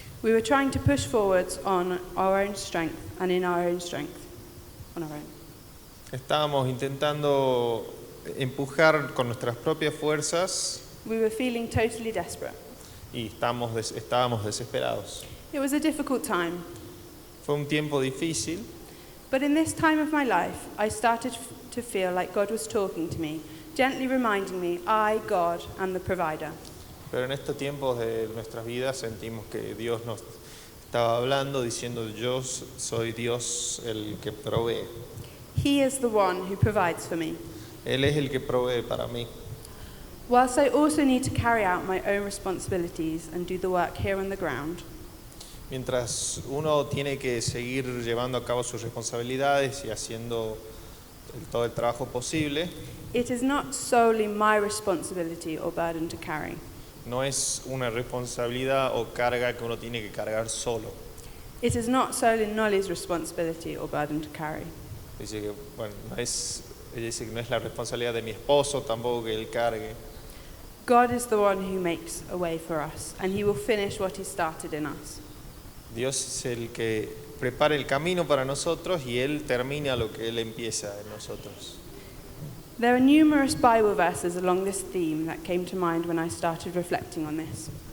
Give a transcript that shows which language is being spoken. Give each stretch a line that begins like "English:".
English: We were trying to push forwards on our own strength and in our own strength, on our own.
Spanish: Estábamos intentando empujar con nuestras propias fuerzas
English: We were feeling totally desperate.
Spanish: y estábamos desesperados.
English: It was a difficult time,
Spanish: Fue un tiempo difícil,
English: but in this time of my life, I started to feel like God was talking to me, gently reminding me, I, God, am the provider.
Spanish: pero en estos tiempos de nuestras vidas sentimos que Dios nos estaba hablando, diciendo yo soy Dios el que provee.
English: He is the one who provides for me.
Spanish: Él es el que provee para mí.
English: Whilst I also need to carry out my own responsibilities and do the work here on the ground,
Spanish: Mientras uno tiene que seguir llevando a cabo sus responsabilidades y haciendo todo el trabajo posible,
English: it is not solely my responsibility or burden to carry.
Spanish: no es una responsabilidad o carga que uno tiene que cargar solo.
English: It is not solely Nolly's responsibility or burden to carry.
Spanish: Dice que, ella dice que no es la responsabilidad de mi esposo tampoco que él cargue.
English: God is the one who makes a way for us, and he will finish what he started in us.
Spanish: Dios es el que prepara el camino para nosotros y Él termina lo que Él empieza en nosotros.
English: There are numerous Bible verses along this theme that came to mind when I started reflecting on this.